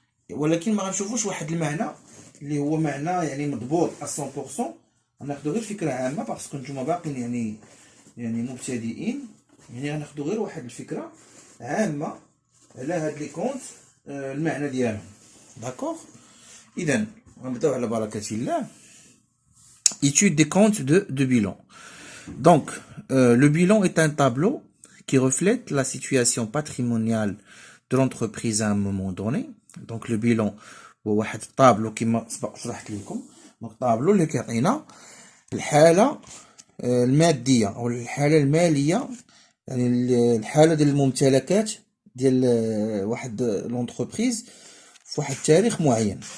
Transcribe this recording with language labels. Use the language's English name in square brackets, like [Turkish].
[Arabic] ولكن ما غنشوفوش واحد المعنى اللي هو معنى يعني مضبوط 100%. غناخدو غير فكره عامه باسكو نتوما باقيين يعني مبتدئين، يعني غناخدو غير واحد الفكره عامه على هاد لي كونت، المعنى ديالهم. داكوغ. اذا غنبداو على بركه الله. [French] Étude des comptes de bilan. Donc, le bilan est un tableau qui reflète la situation patrimoniale de l'entreprise à un moment donné. Donc, le bilan [Arabic] هو واحد الطابلو كما سبق شرحت لكم. دونك طابلو اللي كيعطينا الحاله الماديه او الحاله الماليه، يعني الحاله ديال الممتلكات ديال واحد لونتربريز في واحد التاريخ معين.